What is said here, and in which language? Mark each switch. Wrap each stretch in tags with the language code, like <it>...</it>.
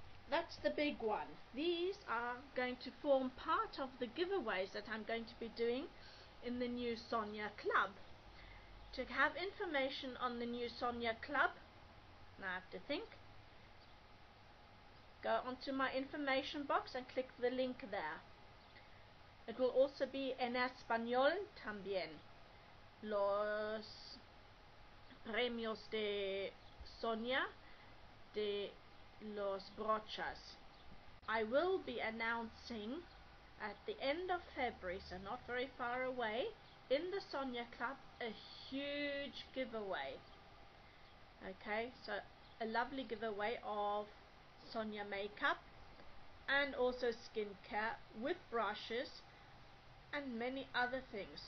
<en>That's the big one. These are going to form part of the giveaways that I'm going to be doing in the new Sonya Club. To have information on the new Sonya Club, now I have to think, go onto my information box and click the link there. It will also be</en> <es>en español también. Los premios de Sonya de los brochas.</es> <en>I will be announcing at the end of February, so not very far away, in the Sonya Club, a huge giveaway. Okay, so a lovely giveaway of Sonya makeup and also skincare with brushes and many other things.</en>